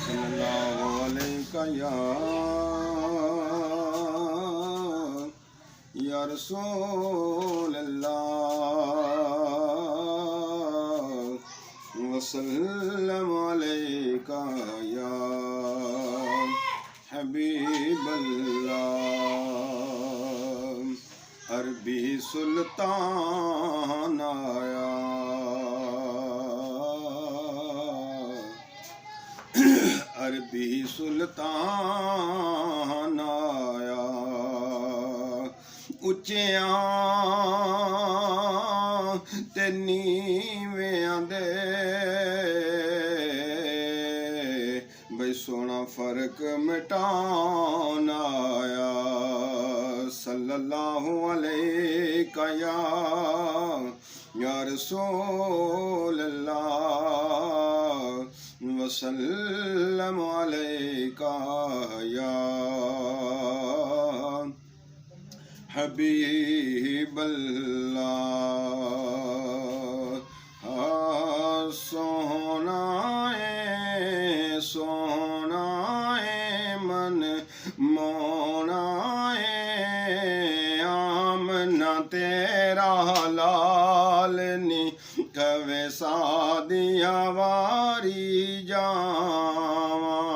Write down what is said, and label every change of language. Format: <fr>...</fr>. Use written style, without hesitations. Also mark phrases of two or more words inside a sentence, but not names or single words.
<ar>صلى الله عليك يا رسول الله وسلم عليك يا حبيب الله.</ar> <pa>عربی سلطان آیا، عربی سلطان آیا، اچیاں تے نیویاں دے بئی سونا فرق مٹان آیا.</pa> <ar>صلى الله عليك يا رسول الله وسلم عليك يا حبيب الله.</ar> <pa>سونا اے من مونا آمنہ تیرا لال نی کہوے سعدیہ واری جاواں.</pa>